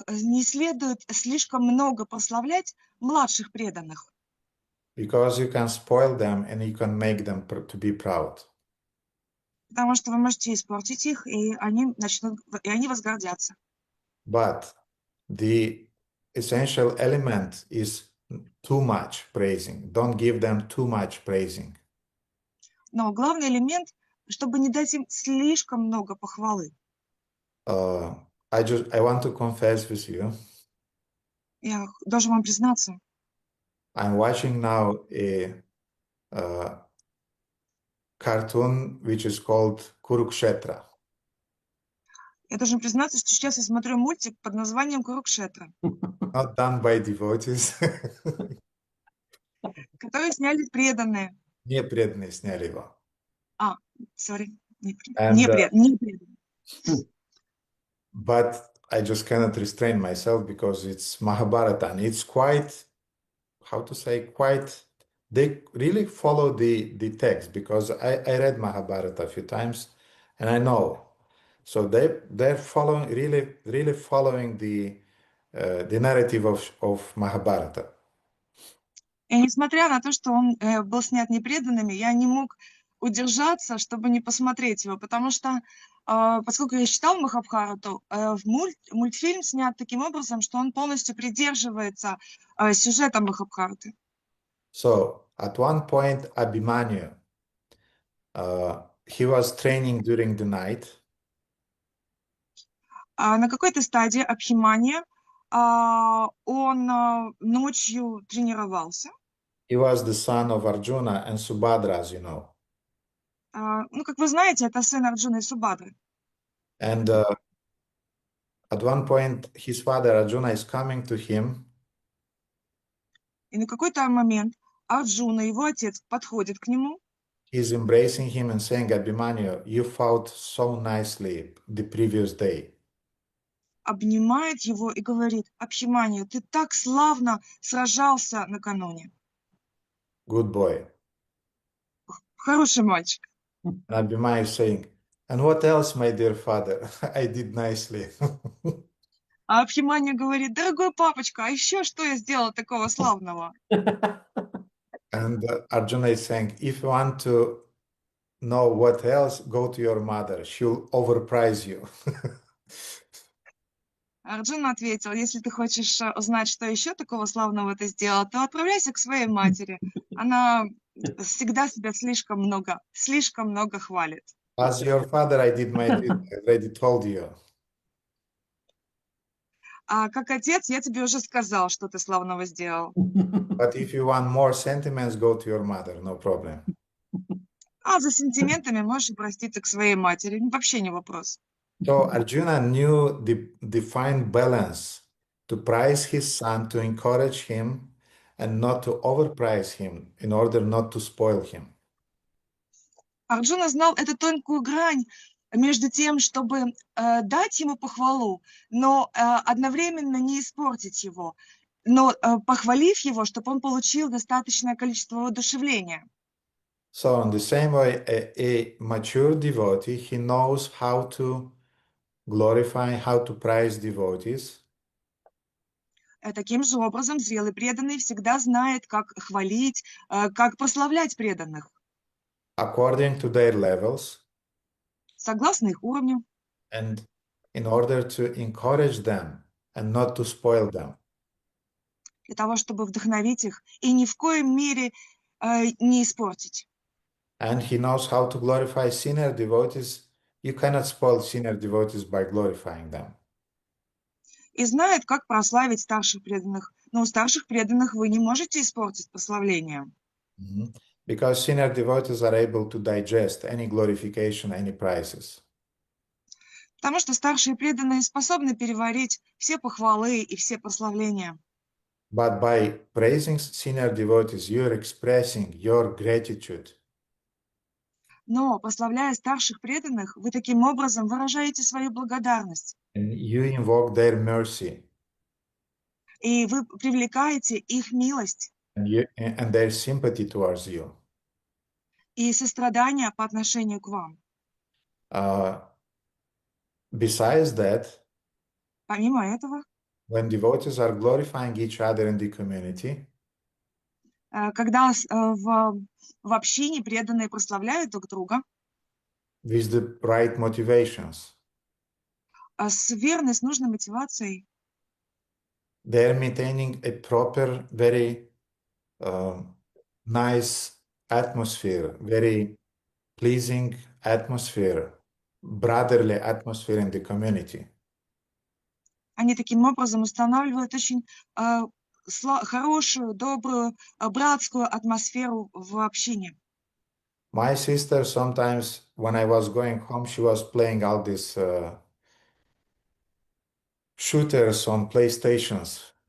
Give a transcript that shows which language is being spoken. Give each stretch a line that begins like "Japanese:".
Russian: Не следует слишком много прославлять младших преданных,
English: Because you can spoil them and you can make them to be proud.
Russian: потому что вы можете испортить их, и они возгордятся.
English: But the essential element is too much praising. Don't give them too much praising.
Russian: Но главный элемент, чтобы не дать им слишком много похвалы.
English: I want to confess with you.
Russian: Я должен вам признаться,
English: I'm watching now a cartoon which is called Kurukshetra.
Russian: я должен признаться, что сейчас я смотрю мультик под названием «Курукшетра»,
English: Not done by devotees.
Russian: который сняли преданные. Не преданные сняли его.
English: Sorry,
Russian: не
English: And,
Russian: преданные.
English: but I just cannot restrain myself because it's Mahabharata and it's quite, how to say, they really follow the text because I read Mahabharata a few times and I know. So they're following, really following the narrative of Mahabharata.
Russian: И несмотря на то, что он был снят непреданными, я не мог удержаться, чтобы не посмотреть его, потому что, поскольку я читал Махабхарату, мультфильм снят таким образом, что он полностью придерживается сюжета Махабхараты.
English: So at one point, Abhimanyu, he was training during the night.
Russian: На какой-то стадии Абхимания он ночью тренировался.
English: He was the son of Arjuna and Subhadra, as you know.
Russian: Ну, как вы знаете, это сын Арджуны и Субадры.
English: And at one point, his father Arjuna is coming to him.
Russian: И на какой-то момент Арджуна, его отец, подходит к нему.
English: He's embracing him and saying, Abhimanyu, you fought so nicely the previous day.
Russian: Обнимает его и говорит: Абхиманию, ты так славно сражался накануне.
English: Good boy.
Russian: Хороший мальчик.
English: And Abhimanyu is saying, and what else, my dear father? I did nicely.
Russian: А Абхиманию говорит: дорогой папочка, а еще что я сделал такого славного?
English: And Arjuna is saying, if you want to know what else, go to your mother. She'll overprice you.
Russian: Арджуна ответил: если ты хочешь узнать, что еще такого славного ты сделал, то отправляйся к своей матери. Она всегда себя слишком много хвалит.
English: As your father, I did my duty. I already told you.
Russian: А как отец, я тебе уже сказал, что ты славного сделал.
English: But if you want more sentiments, go to your mother, no problem.
Russian: А за сентиментами можешь обратиться к своей матери. Вообще не вопрос.
English: So Arjuna knew the fine balance to praise his son, to encourage him, and not to overpraise him in order not to spoil him.
Russian: Арджуна знал эту тонкую грань между тем, чтобы дать ему похвалу, но одновременно не испортить его. но похвалив его, чтобы он получил достаточное количество воодушевления.
English: So in the same way, a mature devotee, he knows how to glorify, how to praise devotees,
Russian: Таким же образом, зрелый преданный всегда знает, как хвалить, как прославлять преданных,
English: according to their levels,
Russian: согласно их уровню,
English: and in order to encourage them and not to spoil them.
Russian: для того, чтобы вдохновить их и ни в коем мере не испортить.
English: And he knows how to glorify senior devotees. You cannot spoil senior devotees by glorifying them.
Russian: И знает, как прославить старших преданных. Но у старших преданных вы не можете испортить прославление. Mhm.
English: Because senior devotees are able to digest any glorification, any prizes.
Russian: Потому что старшие преданные способны переварить все похвалы и все прославления.
English: But by praising senior devotees, you're expressing your gratitude.
Russian: Но, прославляя старших преданных, вы таким образом выражаете свою благодарность.
English: And you invoke their mercy
Russian: И вы привлекаете их милость
English: and their sympathy towards you.
Russian: и сострадание по отношению к вам.
English: Besides that,
Russian: Помимо этого,
English: when devotees are glorifying each other in the community,
Russian: когда в общине преданные прославляют друг друга
English: with the right motivations,
Russian: с верной, с нужной мотивацией,
English: they're maintaining a proper, very nice atmosphere, very pleasing atmosphere, brotherly atmosphere in the community.
Russian: они таким образом устанавливают очень хорошую, добрую, братскую атмосферу в общине.
English: My sister sometimes, when I was going home, she was playing all these shooters on PlayStations.